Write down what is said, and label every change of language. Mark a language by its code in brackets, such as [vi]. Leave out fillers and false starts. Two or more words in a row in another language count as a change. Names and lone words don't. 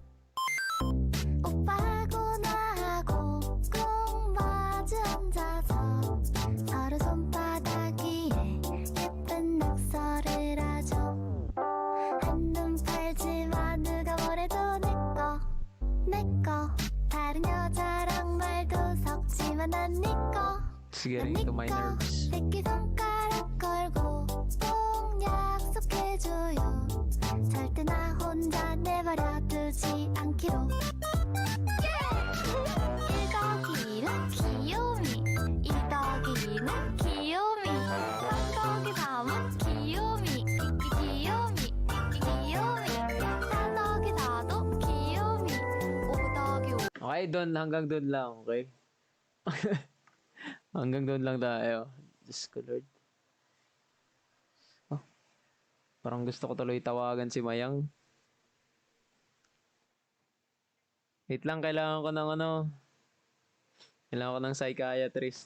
[ko] 오빠하고 나하고 꼭 마주 앉아서 서로 손바닥 위에 예쁜 낙서를 하죠. 나는 팔지만 누가 뭐래도 내꺼 다른 여자랑 말도 섞지만 난 니꺼 [en] It's getting to my nerves. [ko] 새끼손가락 걸고 꼭 약속해줘요 절대 나 혼자 내버려 두지 않기로 1더기는 귀요미 2더기는 귀요미 3더기 3은 귀요미 귀요미 4더기 4도 귀요미 5더기 5 [tl] Okay, hanggang doon lang, okay? Hanggang doon lang tayo. Diyos ko, Lord. Oh, parang gusto ko tuloy tawagan si Mayang. Wait lang, kailangan ko ng kailangan ko ng psychiatrist.